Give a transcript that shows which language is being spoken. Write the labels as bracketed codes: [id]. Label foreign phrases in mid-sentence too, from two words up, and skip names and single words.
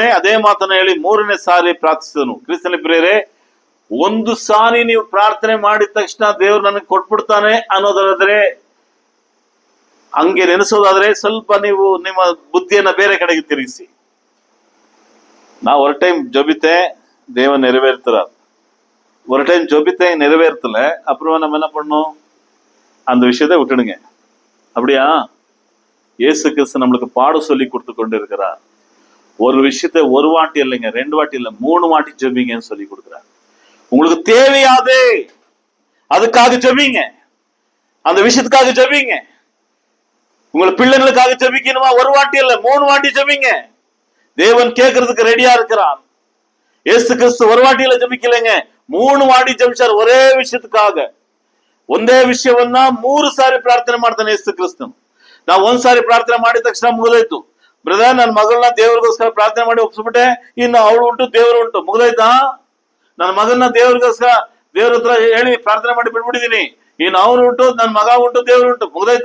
[kn] ಅದೇ ಮಾತನ್ನ ಹೇಳಿ 3ನೇ ಸಾರಿ ಪ್ರಾರ್ಥಿಸಿದನು. ಕ್ರಿಸ್ತನ ಪ್ರಿಯರೇ, 1 ಸಾರಿ ನೀವು ಪ್ರಾರ್ಥನೆ ಮಾಡಿದ ತಕ್ಷಣ ದೇವ್ರು ನನಗೆ ಕೊಟ್ಬಿಡ್ತಾನೆ ಅನ್ನೋದಾದ್ರೆ, ಹಂಗೆ ನೆನೆಸೋದಾದ್ರೆ ಸ್ವಲ್ಪ ನೀವು ನಿಮ್ಮ ಬುದ್ಧಿಯನ್ನ ಬೇರೆ ಕಡೆಗೆ ತಿರುಗಿಸಿ. [ta] ನಾವು ஒரு டைம் ஜெபித்தே தேவன் நிறைவேற்றுறார், ஒரு டைம் ஜெபித்தே நிறைவேற்றல, அப்புறம் நம்ம என்ன பண்ணணும்? அந்த விஷயத்தை விட்டுடுங்க. அப்படியா? இயேசு கிறிஸ்து நம்மளுக்கு பாடம் சொல்லி கொடுத்து கொண்டு இருக்கிறார். ஒரு விஷயத்தை 1 வாட்டி இல்லைங்க, 2 வாட்டி இல்லை, 3 வாட்டி ஜெபிங்கன்னு சொல்லி கொடுக்குறார். உங்களுக்கு தேவையாதே அதுக்காக ஜெபிங்க, அந்த விஷயத்துக்காக ஜெபிங்க. உங்களை பிள்ளைங்களுக்காக ஜெபிக்கணுமா? 1 வாட்டி இல்ல, 3 வாட்டி ஜெபிங்க. தேவன் கேட்கறதுக்கு ரெடியா இருக்கிறான். இயேசு கிறிஸ்து 1 வாட்டியில ஜெபிக்கலைங்க, 3 வாட்டி ஜெபிச்சார் ஒரே விஷயத்துக்காக. [kn] ಒಂದೇ ವಿಷಯವನ್ನ 3 ಸಾರಿ ಪ್ರಾರ್ಥನೆ ಮಾಡ್ತಾನೆ ಯೇಸು ಕ್ರಿಸ್ತ. ನಾವು 1 ಸಾರಿ ಪ್ರಾರ್ಥನೆ ಮಾಡಿದ ತಕ್ಷಣ ಮುಗಿದೋಯ್ತು. ಬ್ರದರ್, ನನ್ನ ಮಗಳನ್ನ ದೇವ್ರಿಗೋಸ್ಕರ ಪ್ರಾರ್ಥನೆ ಮಾಡಿ ಒಪ್ಸ್ಬಿಟ್ಟೆ, ಇನ್ನು ಅವಳು ಉಂಟು ದೇವ್ರು ಉಂಟು, ಮುಗಿದೋಯ್ತಾ? ನನ್ನ ಮಗನ್ನ ದೇವ್ರಿಗೋಸ್ಕರ ದೇವ್ರ ಹತ್ರ ಹೇಳಿ ಪ್ರಾರ್ಥನೆ ಮಾಡಿ ಬಿಟ್ಬಿಟ್ಟಿದೀನಿ, ಇನ್ನು ಅವನು ಉಂಟು, ನನ್ನ ಮಗ ಉಂಟು, ದೇವ್ರು ಉಂಟು, ಮುಗಿದೋಯ್ತಾ?